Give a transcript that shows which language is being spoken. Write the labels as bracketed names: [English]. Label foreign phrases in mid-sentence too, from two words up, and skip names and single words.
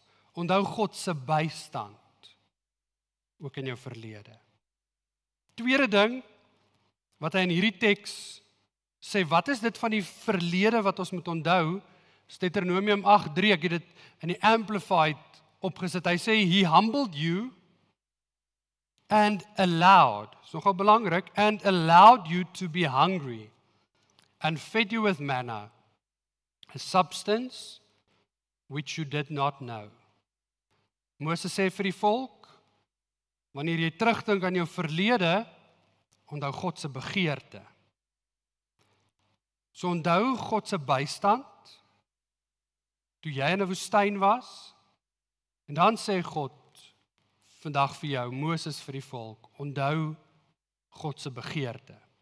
[Afrikaans] Onthou God se bystand, ook in jou verlede. Tweede ding, wat hy in hierdie teks sê, wat is dit van die verlede wat ons moet onthou? Deuteronomium 8:3, ek het dit in die Amplified opgesit. Hy sê, [English] he humbled you and allowed, [Afrikaans] is nogal belangrik, [English] and allowed you to be hungry and fed you with manna, a substance which you did not know. [Afrikaans] Moses sê vir die volk, wanneer jy terugdink aan jou verlede, onthou God se begeerte. So onthou God se bystand, toe jy in 'n woestyn was, en dan sê God, vandag vir jou, Moses vir die volk, onthou God se begeerte.